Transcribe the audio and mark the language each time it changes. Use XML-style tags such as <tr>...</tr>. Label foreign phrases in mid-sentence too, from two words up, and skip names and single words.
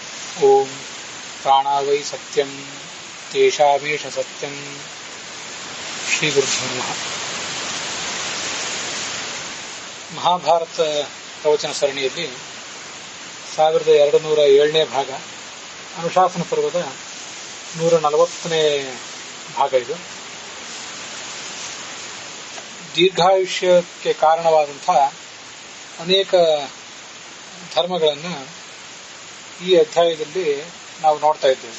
<sa>ಓಂ ಪ್ರಾಣಾವೈ ಸತ್ಯಂ ತೇಷಾಮೇಷ ಸತ್ಯಂ. ಶ್ರೀ ಗುರುಭ್ಯೋ ನಮಃ.</sa> <kn>ಮಹಾಭಾರತ ಪ್ರವಚನ ಸರಣಿಯಲ್ಲಿ 1207ನೇ ಭಾಗ, ಅನುಶಾಸನ ಪರ್ವದ 140ನೇ ಭಾಗ. ಇದು ದೀರ್ಘಾಯುಷ್ಯಕ್ಕೆ ಕಾರಣವಾದಂತಹ ಅನೇಕ ಧರ್ಮಗಳನ್ನು ಈ ಅಧ್ಯಾಯದಲ್ಲಿ ನಾವು ನೋಡ್ತಾ ಇದ್ದೇವೆ.</kn>